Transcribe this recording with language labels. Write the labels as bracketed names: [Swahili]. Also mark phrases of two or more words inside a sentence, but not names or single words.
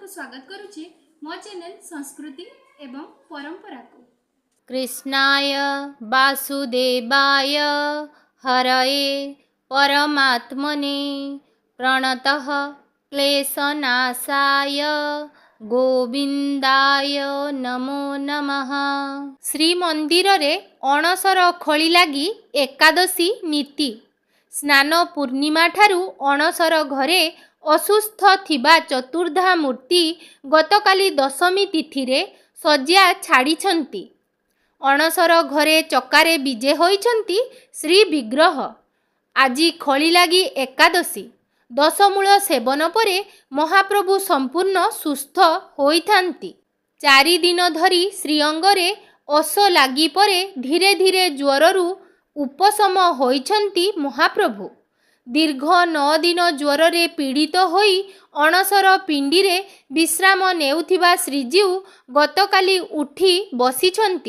[Odia] ସ୍ୱାଗତ କରୁଛି ମୋ ଚ୍ୟାନେଲ ସଂସ୍କୃତି ଏବଂ ପରମ୍ପରା କୁ। [Sanskrit] कृष्णाय वासुदेवाय हरये परमात्मने प्रणतः क्लेशनाशाय गोविंदाय नमो नमः। [Odia] ଶ୍ରୀମନ୍ଦିର ରେ ଅଣସର ଖଳି ଲାଗି ଏକାଦଶୀ ନୀତି। ସ୍ନାନ ପୂର୍ଣ୍ଣିମା ଠାରୁ ଅଣସର ଘରେ ଅସୁସ୍ଥ ଥିବା ଚତୁର୍ଦ୍ଧା ମୂର୍ତ୍ତି ଗତକାଲି ଦଶମୀ ତିଥି ରେ ଶଯ୍ୟା ଛାଡ଼ିଛନ୍ତି। ଅଣସର ଘରେ ଚକାରେ ବିଜେ ହୋଇଛନ୍ତି ଶ୍ରୀ ବିଗ୍ରହ। ଆଜି ଖଳି ଲାଗି ଏକାଦଶୀ। ଦଶମୂଳ ସେବନ ପରେ ମହାପ୍ରଭୁ ସମ୍ପୂର୍ଣ୍ଣ ସୁସ୍ଥ ହୋଇଥାନ୍ତି। 4 ଦିନ ଧରି ଶ୍ରୀଅଙ୍ଗରେ ଓଷ ଲାଗି ପରେ ଧୀରେ ଧୀରେ ଜ୍ୱରରୁ ଉପଶମ ହୋଇଛନ୍ତି ମହାପ୍ରଭୁ। ଦୀର୍ଘ 9 ଦିନ ଜ୍ୱର ରେ ପୀଡ଼ିତ ହୋଇ ଅଣସର ପିଣ୍ଡି ରେ ବିଶ୍ରାମ ନେଉଥିବା ଶ୍ରୀଜୀଉ ଗତକାଲି ଉଠି ବସିଛନ୍ତି।